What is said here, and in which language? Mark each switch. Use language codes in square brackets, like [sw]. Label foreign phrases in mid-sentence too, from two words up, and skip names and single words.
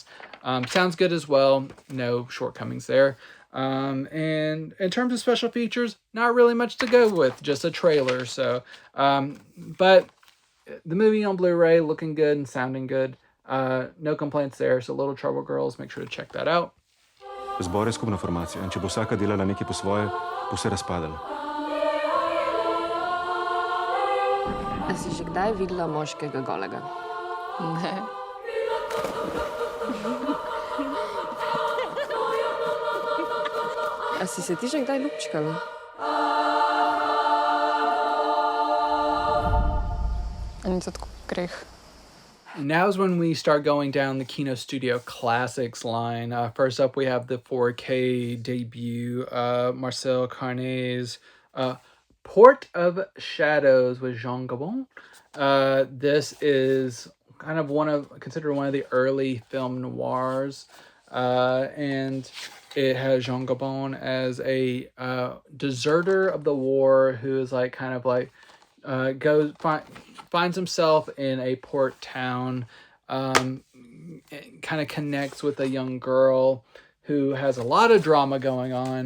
[en] Sounds good as well. No shortcomings there. And in terms of special features, not really much to go with, just a trailer. So but the movie on Blu-ray looking good and sounding good. No complaints there. So Little Trouble Girls, make sure to check that out. [sl] Zbor je skupna formacija, in če bo vsaka delala nekaj po svoje, bo se razpadalo. A si že kdaj videla moškega golega? Ne. A si se ti že kdaj ljubčkala? Ani to tako greh. [en] Now's when we start going down the Kino Studio Classics line. First up, we have the 4K debut, Marcel Carné's Port of Shadows with Jean Gabon. This is kind of considered one of the early film noirs, and it has Jean Gabon as a deserter of the war who is like kind of like finds himself in a port town, kind of connects with a young girl who has a lot of drama going on.